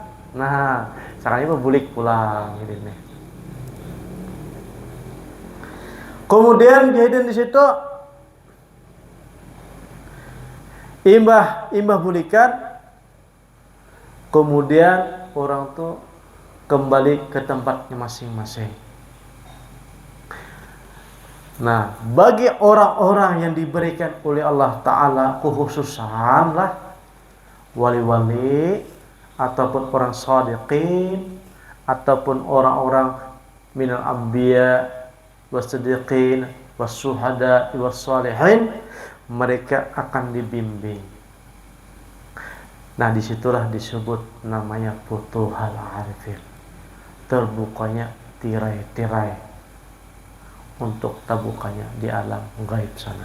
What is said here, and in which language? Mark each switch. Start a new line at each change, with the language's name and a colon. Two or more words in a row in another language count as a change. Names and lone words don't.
Banjar: Nah, sekarang ini bulik pulang gitu nih. Kemudian jahidin di situ imbah bulikan, kemudian orang tuh kembali ke tempatnya masing-masing.
Indonesian: Nah, bagi orang-orang yang diberikan oleh Allah Ta'ala kekhususan lah, wali-wali ataupun orang shadiqin ataupun orang-orang
Arabic: من الأنبياء والصديقين والشهداء والصالحين,
Indonesian: mereka akan dibimbing. Nah, disitulah disebut namanya
Arabic: فتوح العارفين,
Indonesian: terbukanya tirai-tirai untuk tabukanya di alam gaib sana.